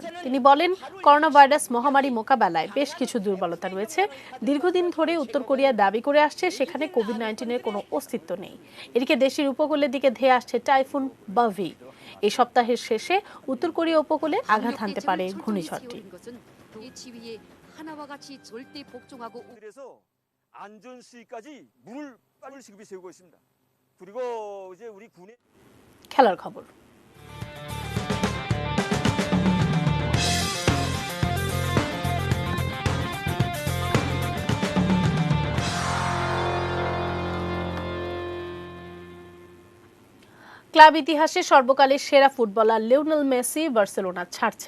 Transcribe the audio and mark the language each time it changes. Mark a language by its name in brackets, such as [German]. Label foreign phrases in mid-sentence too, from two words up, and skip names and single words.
[Bangla] তিনি বলেন, করোনা ভাইরাস মহামারী মোকাবেলায় বেশ কিছু দুর্বলতা রয়েছে। দীর্ঘদিন ধরে উত্তর কোরিয়া দাবি করে আসছে সেখানে কোভিড-19-এর কোনো অস্তিত্ব নেই। এদিকে দেশের উপকূলের দিকে ধেয়ে আসছে টাইফুন বাভি। এই সপ্তাহের শেষে উত্তর কোরিয়া উপকূলে আঘাত হানতে পারে ঘূর্ণিঝড়টি। [Korean] 하나와 같이 절대 복종하고 그래서 안전 수위까지 물을 빨리 시급히 세우고 있습니다. 그리고 이제 우리 군의 [Bangla] খেলার খবর। ক্লাব ইতিহাসে সর্বকালের সেরা ফুটবলার লিওনেল মেসি বার্সেলোনা ছাড়ছেন।